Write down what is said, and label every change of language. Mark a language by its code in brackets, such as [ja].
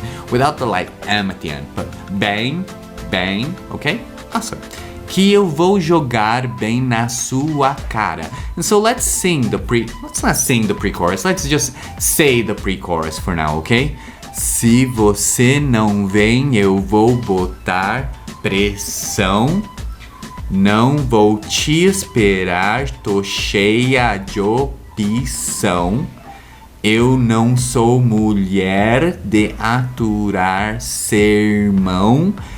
[en] Without the like M at the end, but bem, okay? Awesome. [pt] Que eu vou jogar bem na sua cara. [en] And so let's not sing the pre-chorus, let's just say the pre-chorus for now, okay? [pt] Se você não vem, eu vou botar pressão. Não vou te esperar, tô cheia de opção. Eu não sou mulher de aturar sermão.